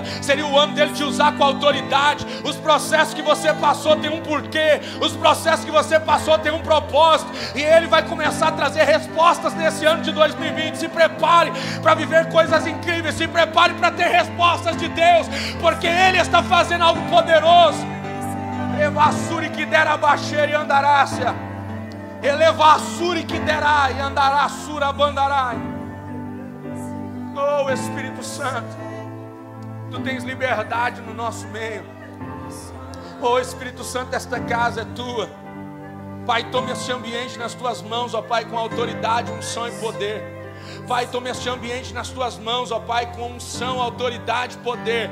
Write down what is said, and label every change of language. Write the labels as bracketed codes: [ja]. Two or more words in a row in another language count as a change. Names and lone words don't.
[pt] Seria o ano dele te usar com autoridade. Os processos que você passou tem um porquê. Os processos que você passou tem um propósito. E ele vai começar a trazer respostas nesse ano de 2020. Se prepare para viver coisas incríveis. Se prepare para ter respostas de Deus, porque ele está fazendo algo poderoso. Elevassuri que dera baixeira e andarácia. Elevassuri que dera e andará sura bandarai. Oh Espírito Santo, Tu tens liberdade no nosso meio. Oh Espírito Santo, esta casa é tua. Pai, tome este ambiente nas tuas mãos, ó Pai, com autoridade, unção e poder. Pai, tome este ambiente nas tuas mãos, ó Pai, com unção, autoridade e poder.